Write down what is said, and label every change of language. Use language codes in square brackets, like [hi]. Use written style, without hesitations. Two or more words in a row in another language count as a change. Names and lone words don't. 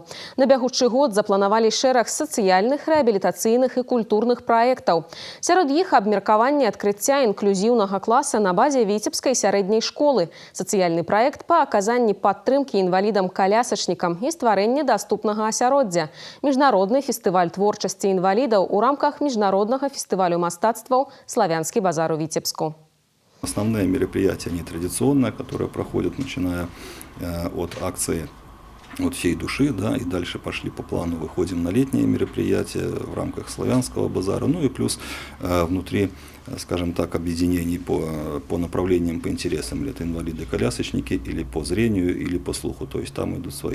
[be] На бягучы год запланавалі шэраг сацыяльных, рэабілітацыйных і культурных праектаў. Сярод іх абмеркаванне адкрыцця інклюзіўнага класа на базе Віцебскай сярэдняй школы, сацыяльны праект па аказанні падтрымкі інвалідам-калясачнікам і стварэнне даступнага асяроддзя, міжнародны фестываль творчасці інвалідаў у рамках [ru] международного фестиваля [be] мастацтваў «Славянский базар» у Витебску. [ru] Основные мероприятия нетрадиционные, которые проходят, начиная от акции «От всей души», да, и дальше пошли по плану, выходим на летние мероприятия в рамках «Славянского базара», ну и плюс внутри, скажем так, объединений по направлениям, по интересам, или это инвалиды-колясочники, или по зрению, или по слуху, то есть там идут свои.